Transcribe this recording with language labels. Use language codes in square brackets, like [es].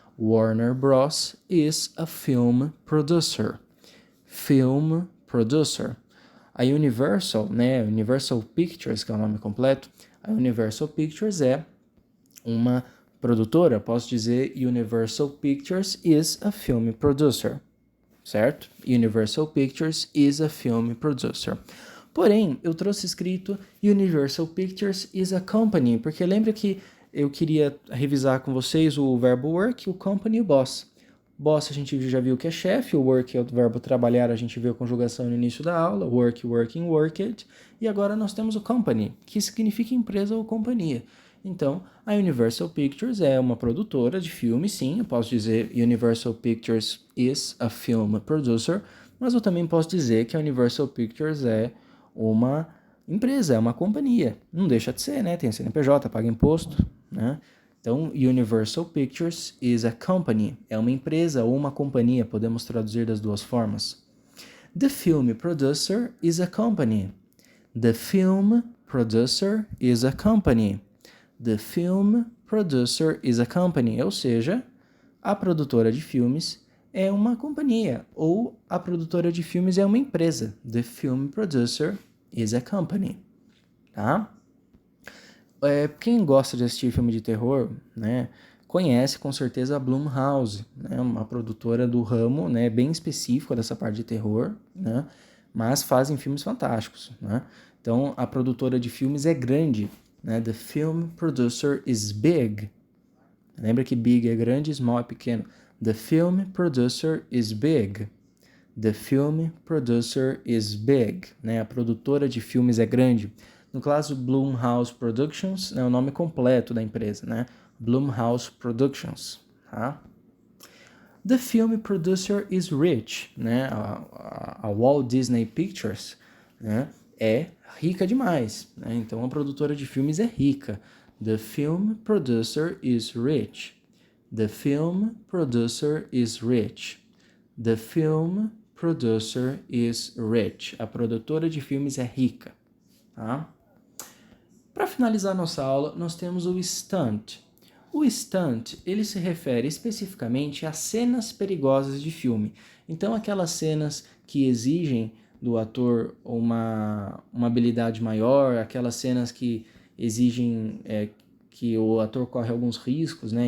[en] Warner Bros. Is a film producer. Film producer. [pt] A Universal, né? Universal Pictures, que é o nome completo, a Universal Pictures é uma produtora. Posso dizer [en] Universal Pictures is a film producer, [pt] certo? [en] Universal Pictures is a film producer. [pt] Porém, eu trouxe escrito Universal Pictures [en] is a company, [pt] porque lembra que eu queria revisar com vocês o verbo work, o company e o boss. Boss a gente já viu que é chefe, o work é o verbo trabalhar, a gente viu a conjugação no início da aula, work, working, worked, e agora nós temos o company, que significa empresa ou companhia. Então, a Universal Pictures é uma produtora de filme, sim, eu posso dizer Universal Pictures [en] is a film producer, [pt] mas eu também posso dizer que a Universal Pictures é uma empresa, é uma companhia. Não deixa de ser, né? Tem CNPJ, paga imposto, né? Então, [en] Universal Pictures is a company. [pt] É uma empresa ou uma companhia, podemos traduzir das duas formas. [en] The film producer is a company. The film producer is a company. The film producer is a company. [pt] Ou seja, a produtora de filmes é uma companhia ou a produtora de filmes é uma empresa. [en] The film producer is a company. [pt] tá? Quem gosta de assistir filme de terror, né, conhece com certeza a Blumhouse, né, uma produtora do ramo, né, bem específica dessa parte de terror, né, mas fazem filmes fantásticos, né? Então, a produtora de filmes é grande, né? [en] The film producer is big. [pt] Lembra que big é grande, small é pequeno. [en] The film producer is big. The film producer is big, [pt] né? A produtora de filmes é grande. No caso, Blumhouse Productions é o nome completo da empresa, né? Blumhouse Productions, tá? [en] The film producer is rich, né? [pt] A Walt Disney Pictures, né, é rica demais, né? Então a produtora de filmes é rica. [en] The film producer is rich. The film producer is rich. The film producer is rich. [pt] A produtora de filmes é rica, tá? Para finalizar nossa aula, nós temos o stunt. O stunt, ele se refere especificamente a cenas perigosas de filme. Então, aquelas cenas que exigem do ator uma habilidade maior, aquelas cenas que exigem que o ator corre alguns riscos, né?